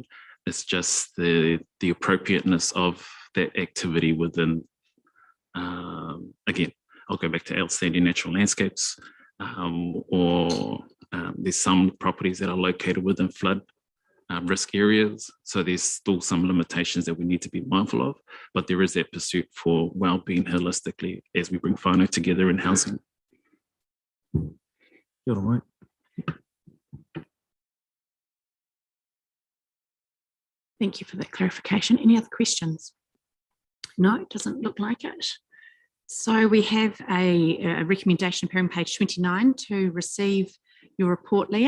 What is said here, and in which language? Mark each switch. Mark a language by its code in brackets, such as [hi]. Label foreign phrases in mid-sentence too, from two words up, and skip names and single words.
[en] It's just the appropriateness of that activity within, again, I'll go back to outstanding natural landscapes, or there's some properties that are located within flood risk areas. So there's still some limitations that we need to be mindful of, but there is that pursuit for well-being holistically as we bring whānau together in housing. [mi] Kia ora, mate. [en] Thank you for that clarification. Any other questions? No, it doesn't look like it. So we have a recommendation appearing on page 29 to receive your report, Leah.